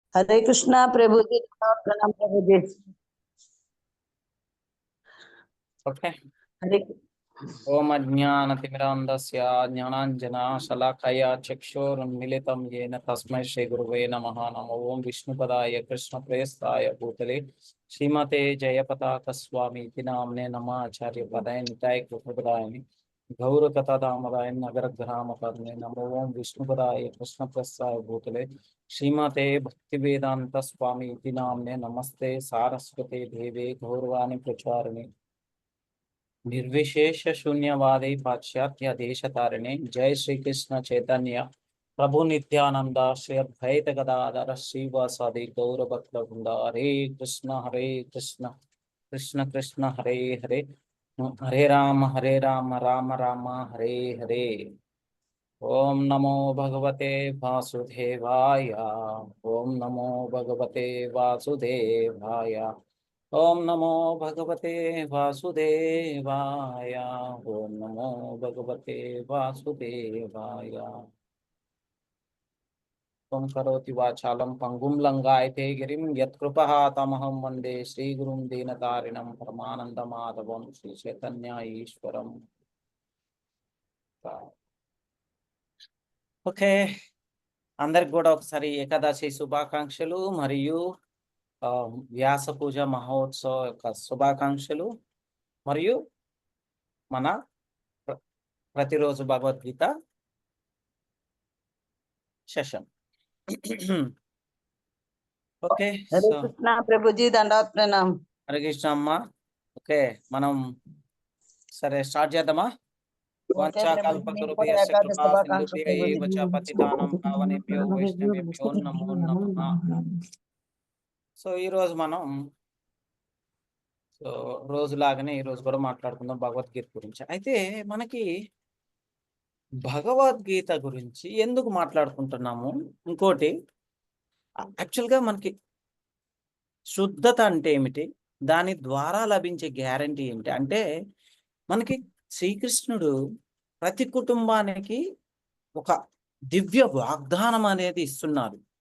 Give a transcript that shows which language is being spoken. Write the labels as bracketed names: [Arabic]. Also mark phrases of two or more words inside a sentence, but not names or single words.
[Hindi] हरे कृष्णा प्रभु जी, प्रणाम प्रभु जी। ओके। हरे [Sanskrit] ओम अज्ञानतिमिरान्धस्य ज्ञानाञ्जनशलाकया चक्षुरुन्मीलितं येन तस्मै श्रीगुरुवे नमः। नमो ओं विष्णुपदाय कृष्णप्रेष्ठाय भूतले श्रीमते जयपताकस्वामीति नाम्ने नमः। आचार्यपदाय निताय कृपदाय गौरकथादामदाय नगरग्रामपद्मे नमो ओं विष्णुपदाय कृष्णप्रेष्ठाय भूतले श्रीमते भक्तिवेदांत स्वामीति नाम्ने नमस्ते सारस्वते देवे गौरवाणी प्रचारिणे निर्विशेष शून्यवादी पाश्चात्य देश तारिणे। जय श्री कृष्ण चैतन्य प्रभु नित्यानंद श्री अद्वैत गदाधर श्रीवासादि गौर भक्त वृंद। हरे कृष्ण कृष्ण कृष्ण हरे हरे, हरे राम राम राम हरे हरे। ओम नमो भगवते वासुदेवाय। ओम नमो भगवते वासुदेवाय। ओम नमो भगवते वासुदेवाय। ओम नमो भगवते वासुदेवाय। त्वं करोति वाचालं पंगुं लंघायते गिरिं यत्कृपः तमहं वन्दे श्रीगुरुं दीनतारिणं परमानन्दमाधवं श्रीचैतन्य ईश्वरम्। [Telugu] ఓకే, అందరికి కూడా ఒకసారి ఏకాదశి శుభాకాంక్షలు మరియు వ్యాస పూజ మహోత్సవ యొక్క శుభాకాంక్షలు మరియు మన ప్రతిరోజు భగవద్గీత సెషన్. ఓకే, [Hindi] हरे कृष्णा प्रभु जी, दंडवत प्रणाम। [Telugu] హరే కృష్ణ అమ్మ. ఓకే, మనం సరే స్టార్ట్ చేద్దామా? [Sanskrit] వంచాకల్పతరుభ్యశ్చ కృపా సింధుభ్య ఏవ చ పతితానాం పావనేభ్యో వైష్ణవేభ్యో నమో నమః. [Telugu] సో ఈరోజు మనం రోజులాగానే ఈ రోజు కూడా మాట్లాడుకుందాం భగవద్గీత గురించి. అయితే మనకి భగవద్గీత గురించి ఎందుకు మాట్లాడుకుంటున్నాము, ఇంకోటి యాక్చువల్గా మనకి శుద్ధత అంటే ఏమిటి, దాని ద్వారా లభించే గ్యారంటీ ఏమిటి అంటే, మనకి శ్రీకృష్ణుడు ప్రతి కుటుంబానికి ఒక దివ్య వాగ్దానం అనేది ఇస్తున్నారు.